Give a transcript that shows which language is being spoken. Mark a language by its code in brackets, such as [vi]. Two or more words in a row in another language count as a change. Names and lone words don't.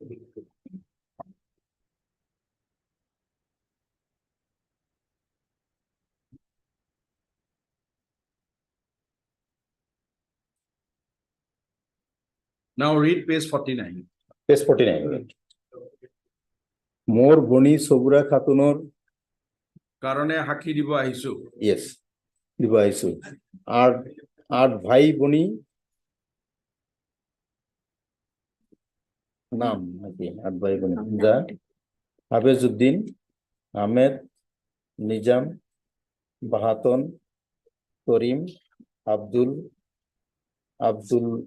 [en] now read page 49 [as] page 49 মোর বনি সগুরা খাতুনর কাৰণে সাক্ষী দিব আহিছো yes দিব আহিছো আট আট ভাই বনি নাম নাকি আট ভাই বনি যা হাফেজউদ্দিন আহমেদ নিজাম বাহাতন করিম আব্দুল আব্দুল